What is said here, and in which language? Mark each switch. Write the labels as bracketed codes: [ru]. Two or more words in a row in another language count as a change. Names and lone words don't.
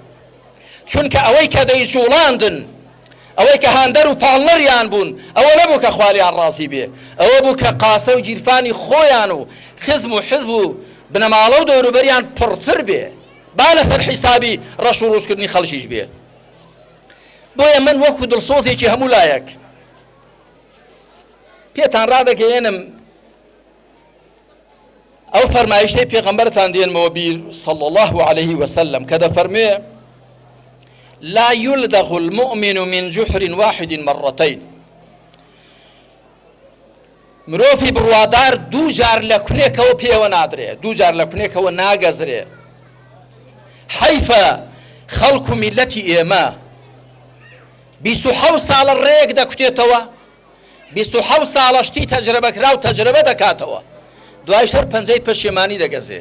[ckb] چونکە ئەوەی کە دەیجوڵاندن، ئەوەی کە هاندەر و پاڵنەریان بوون، ئەوە نەبوو کە خوالیان ڕازی بێ، ئەوە بوو کە قاسە و گیرفانی خۆیان و خزم و حزب و بنەماڵە و دەوروبەریان پڕتر بێ، با لەسەر حیسابی ڕەش و ڕووسکردنی خەڵکیش بێ. بۆیە من وەکو دڵسۆزێکی هەموو لایەک پێتان ڕادەگەیەنم ئەو فەرمایشتەی پێغەمبەرتان دێنمەوە بیر [ar] صلی الله عليه وسلم [ckb] کە دەفەرمێ [ar] لا يلدغ المؤمن من جحر واحد مرتين. [ckb] مرۆڤی بڕوادار دوو جار لە کونێکەوە پێوە نادرێ، دوو جار لە کونێکەوە ناگەزرێ. حەیفە خەڵک و میلەتی ئێمە 27 ساڵە ڕێک دەکوتێتەوە، 27 ساڵەشتی تەجربەکرا و تەجربە دەکاتەوە، دوای شەر پەنجەی پەشیمانی دەگەزێ.